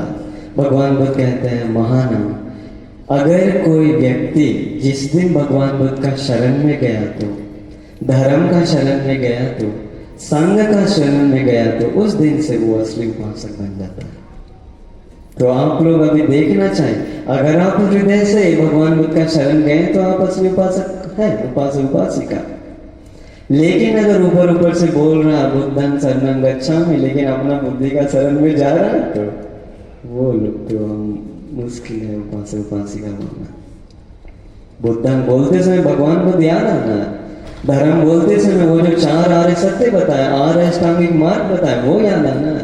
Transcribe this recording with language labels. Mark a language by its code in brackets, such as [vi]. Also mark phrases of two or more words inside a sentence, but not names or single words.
[hi] भगवान बुद्ध कहते हैं, महानाम, अगर कोई व्यक्ति जिस दिन भगवान बुद्ध का शरण में गया तो, धर्म का शरण में गया तो, संघ का शरण में गया तो उस दिन से वो असली उपासक बन जाता है। तो आप लोग अभी देखना चाहिए, अगर आप हृदय से भगवान बुद्ध का शरण गए तो आप असली उपासक है, उपासक उपासिका। लेकिन अगर ऊपर ऊपर से बोल रहा [pi] बुद्धं शरणं गच्छामि, [hi] लेकिन अपना बुद्धि का शरण में जा रहा है, तो वो लोग तो मुश्किल है उपासक उपासिका बनना। बुद्धं बोलते समय भगवान बुद्ध याद आना, धर्म बोलते समय वो जो 4 आर्य सत्य बताया, 8 अष्टांगिक मार्ग बताया, वो याद आना।